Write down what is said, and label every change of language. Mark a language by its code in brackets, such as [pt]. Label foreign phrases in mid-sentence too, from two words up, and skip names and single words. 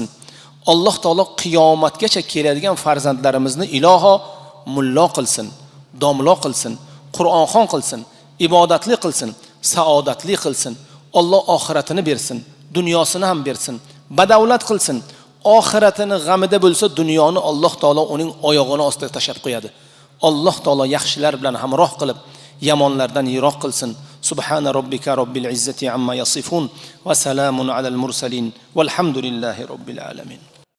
[uz] Alloh taolo qiyomatgacha keladigan farzandlarimizni iloho mullo qilsin, domlo qilsin, Qur'onxon qilsin, ibodatli qilsin, saodatli qilsin. Alloh oxiratini bersin, dunyosini ham bersin, badavlat qilsin. Oxiratini g'amida bo'lsa, dunyoni Alloh taolo uning oyog'ini ostiga tashab qo'yadi. Alloh taolo yaxshilar bilan hamroh qilib, yamonlardan yiroq qilsin. [ar] سبحان ربك رب العزة عما يصفون وسلام على المرسلين والحمد لله رب العالمين.